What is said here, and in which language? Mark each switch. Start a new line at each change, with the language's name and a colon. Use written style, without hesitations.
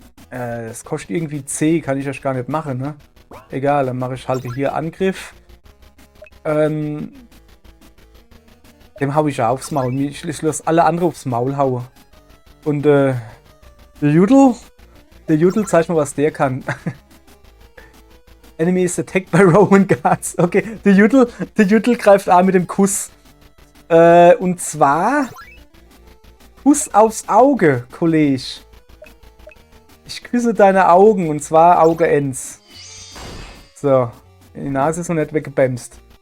German: Das kostet irgendwie C, kann ich das gar nicht machen, ne? Egal, dann mache ich halt hier Angriff. Dem hau ich ja aufs Maul. Ich lasse alle anderen aufs Maul hauen. Und der Judel zeigt mal, was der kann.
English: Enemy is attacked by Roman Guards.
German: Okay, der Judel greift an mit dem Kuss. Und zwar Kuss aufs Auge, Kollege. Ich küsse deine Augen, und zwar Auge 1. So, die Nase ist noch nicht weggebämst.